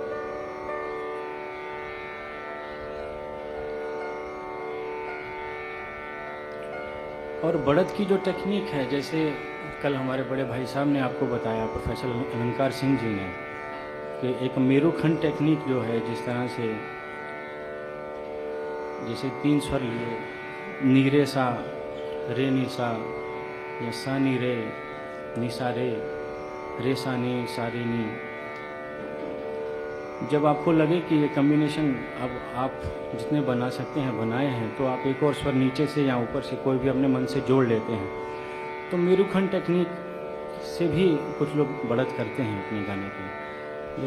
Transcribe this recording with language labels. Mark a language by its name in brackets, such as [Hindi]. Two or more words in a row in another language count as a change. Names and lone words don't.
[Hindi] और बढ़त की जो टेक्निक है, जैसे कल हमारे बड़े भाई साहब ने आपको बताया, प्रोफेसर अलंकार सिंह जी ने, कि एक मेरुखंड टेक्निक जो है, जिस तरह से जैसे 3 स्वर लिए, नी रे सा, रे नी सा, या सा नी रे, नी सा रे सा नी, सा रे नी। जब आपको लगे कि ये कम्बिनेशन अब आप जितने बना सकते हैं बनाए हैं, तो आप एक और स्वर नीचे से या ऊपर से कोई भी अपने मन से जोड़ लेते हैं। तो मेरुखंड टेक्निक से भी कुछ लोग बढ़त करते हैं अपने गाने की।